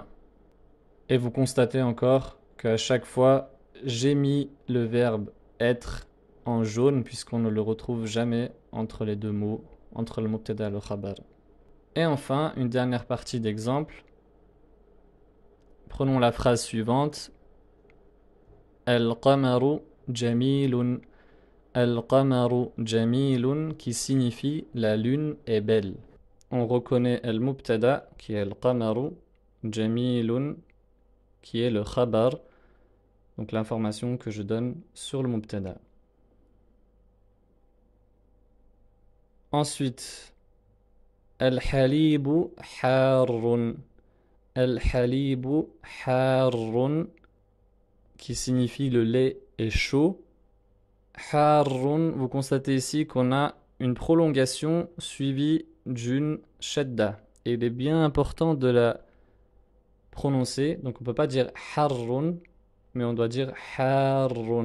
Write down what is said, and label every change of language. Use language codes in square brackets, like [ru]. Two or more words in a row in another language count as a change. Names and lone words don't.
[fr] Et vous constatez encore qu'à chaque fois, j'ai mis le verbe être en jaune puisqu'on ne le retrouve jamais entre les deux mots, entre le mubtada et le khabar. Et enfin, une dernière partie d'exemple. Prenons la phrase suivante. [ar] القمرُ جميلٌ. القمرُ جميلٌ [fr] qui signifie la lune est belle. On reconnaît al-mubtada qui est al-qamaru, jamilun qui est le khabar, donc l'information que je donne sur le mubtada. Ensuite, [ar] الحليبُ حارٌّ. الحليبُ حارٌّ [fr] qui signifie le lait est chaud. Harrun, vous constatez ici qu'on a une prolongation suivie d'une shadda. Et il est bien important de la prononcer. Donc on ne peut pas dire harrun, mais on doit dire harrun.